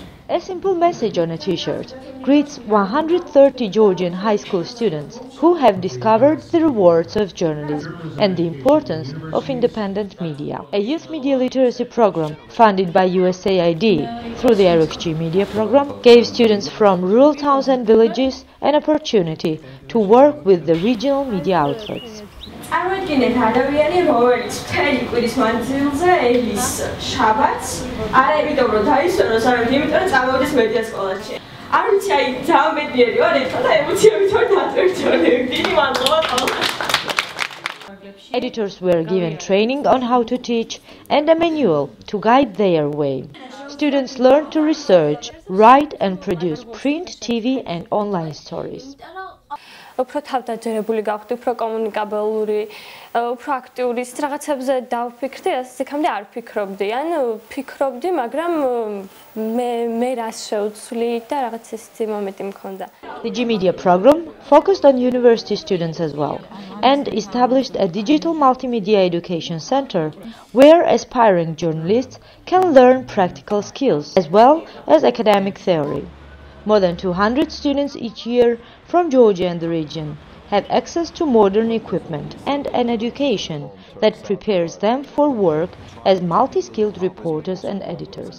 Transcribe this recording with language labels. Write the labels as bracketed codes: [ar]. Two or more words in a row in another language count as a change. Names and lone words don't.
[en] A simple message on a t-shirt greets 130 Georgian high school students who have discovered the rewards of journalism and the importance of independent media. A youth media literacy program funded by USAID through the RxG Media program gave students from rural towns and villages an opportunity to work with the regional media outlets. [ka] წარმოიდგინეთ ადამიანი, რომელიც მთელი კვირის მანძილზე ელის შაბათს, არა იმიტომ რომ დაისვენოს, არამედ იმიტომ რომ წამოვიდეს მედია სკოლაში. არ ვიცი, აი ძალიან მეტიერი ვარ, ეხლა და ემოციებით ვარ დაწვერჩული. დიდი მადლობა ყველას. [en] Editors were given training on how to teach and a manual to guide their way. Students learned to research, write and produce print, TV and online stories. [ka] უფრო თავდაჯერებული გავხდი, უფრო კომუნიკაბელური, უფრო აქტიური, რაღაცებზე დავფიქრდი, ასე იქამდე არ ფიქრობდი. ან ფიქრობდი, მაგრამ მე რას შევცვლი და რაღაც ესეთი მომენტი მქონდა. [en] The G Media program focused on university students as well and established a digital multimedia education center where aspiring journalists can learn practical skills as well as academic theory. More than 200 students each year from Georgia and the region have access to modern equipment and an education that prepares them for work as multi-skilled reporters and editors.